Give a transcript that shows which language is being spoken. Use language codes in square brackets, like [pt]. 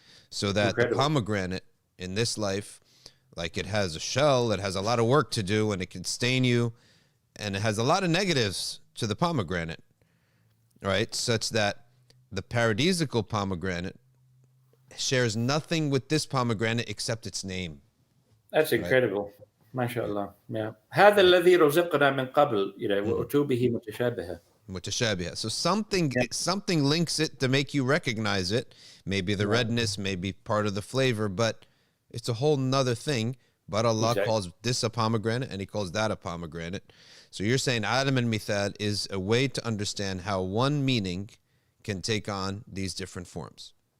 [en] So that the pomegranate in this life, like it has a shell, it has a lot of work to do and it can stain you, and it has a lot of negatives to the pomegranate, right? Such that the paradisical pomegranate shares nothing with this pomegranate except its name. That's incredible. MashaAllah. Yeah. [ar] هذا الذي رزقنا من قبل, وأتوبه متشابهة. Mutashabiha. [en] So something links it to make you recognize it. Maybe the redness, maybe part of the flavor, but it's a whole nother thing. But Allah calls this a pomegranate and he calls that a pomegranate. So you're saying Alam al-Mithal is a way to understand how one meaning can take on these different forms.